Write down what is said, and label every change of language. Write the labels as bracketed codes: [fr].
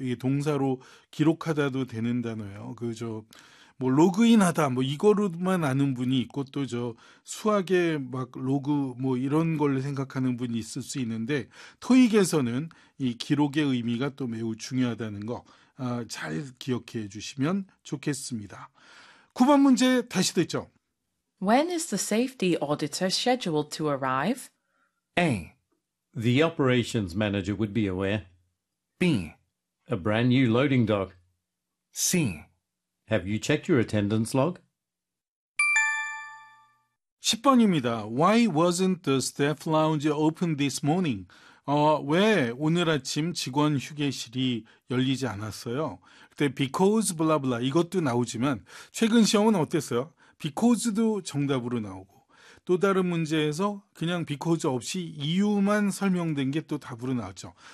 [ko] 이게 동사로 기록하다도 되는 단어예요. 뭐 로그인하다 뭐 이거로만 아는 분이 있고 또 저 수학에 막 로그 뭐 이런 걸 생각하는 분이 있을 수 있는데 토익에서는 이 기록의 의미가 또 매우 중요하다는 거 잘 기억해 주시면 좋겠습니다. 9번 문제 다시 듣죠. [en] When is the safety auditor scheduled to arrive? A. The operations manager would be aware. B. A brand new loading dock. C. Have you checked your attendance log? [ko] 10번입니다. [en] Why wasn't the staff lounge open this morning? [ko] 왜 오늘 아침 직원 휴게실이 열리지 않았어요? 그때 [en] because blah blah [ko] 이것도 나오지만 최근 시험은 어땠어요? Because도 정답으로 나오고 또 다른 문제에서 그냥 because 없이 이유만 설명된 게 또 답으로 나왔죠.